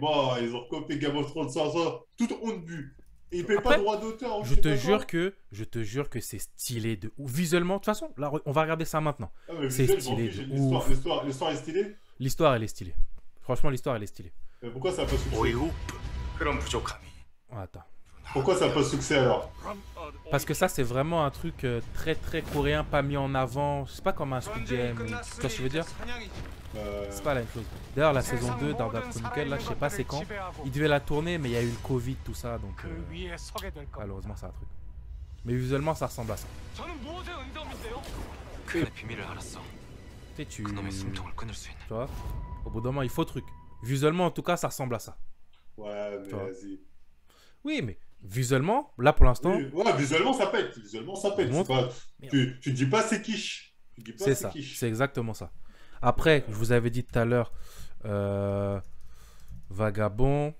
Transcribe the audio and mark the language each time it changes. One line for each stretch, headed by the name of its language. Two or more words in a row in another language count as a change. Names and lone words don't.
French: Ils ont copié Game of Thrones sans toute honte but. Et il paye pas Après, de droit d'auteur. ou je je sais te pas jure quoi. que c'est stylé de ouf. Visuellement, de toute façon, là, on va regarder ça maintenant. Ah, mais C'est visuel, je m'en stylé fiche, de ouf. l'histoire est stylée. L'histoire, elle est stylée. Franchement, l'histoire, elle est stylée. Mais pourquoi ça n'a pas succès?
Korean: 그런 부족함이
French: Attends. Pourquoi ça n'a pas succès alors? Parce que ça, c'est vraiment un truc très très coréen, pas mis en avant. C'est pas comme un Squid Game. Tu vois ce que je veux dire? C'est pas la même chose. D'ailleurs, la saison 2 d'Ardal Chronicle, là, je sais pas c'est quand. Ils devaient la tourner, mais il y a eu le Covid, tout ça. Donc, malheureusement, c'est un truc. Mais visuellement, ça ressemble à ça.
Korean: 그의 비밀을 알았어.
French: Tu sais, tu
Korean: 그놈의 숨통을 끊을 수 있는.
French: vois, au bout d'un moment, il faut truc. Visuellement, en tout cas, ça ressemble à ça. Ouais, mais Toi. vas-y. Oui, mais visuellement, là, pour l'instant, Oui, ouais, visuellement ça pète. Visuellement ça pète. Montre. C'est pas... Merde. tu dis pas c'est quiche. Tu dis pas c'est ça. quiche. C'est exactement ça. Après, je vous avais dit tout à l'heure, Vagabond.